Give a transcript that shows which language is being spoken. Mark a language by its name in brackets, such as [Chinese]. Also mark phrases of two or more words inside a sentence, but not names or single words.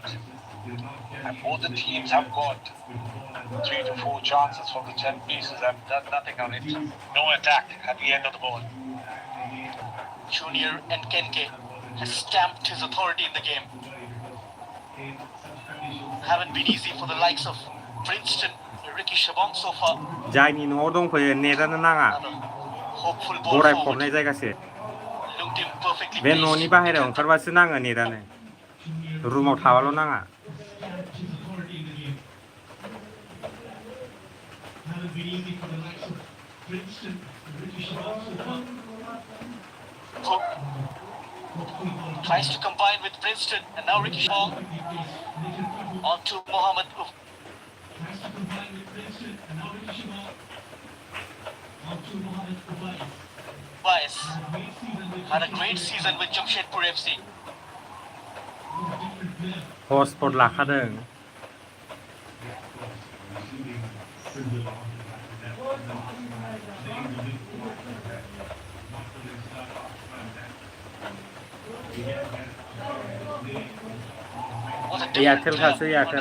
[English] And both the teams have got 3 to 4 chances from the set pieces and done nothing on it. No attack at the end of the ball. Junior Nkenke has stamped his authority in the game. Haven't been easy for the likes of Princeton, Ricky Shabong so far. [Bodo] जायनि न'आव दंफैयो नेटानो नाङा [English] Another hopeful ball [Bodo] गरायफबनाय [English] forward. [Bodo] जायगासो [English] Looked him perfectly [Bodo] बे [English] placed. [Bodo] न'नि बाहेरायाव ओंखारबासो नाङो नेटानो रुमाव थाबाल' नाङा [English] Stamped his authority in the game. Haven't been easy for the likes of Princeton, Ricky Shabong so far. Tries to combine with Princeton, and now Ricky Shabong on to Mohammed. Tries to combine with Princeton, and now Ricky Shabong on to Mohammed Ubayis. Bias Great season with had a great season with Jamshedpur FC. different player. โฮสปลดหลักขาเดิง Was a Yeah, different Khalkhal, player yeah, under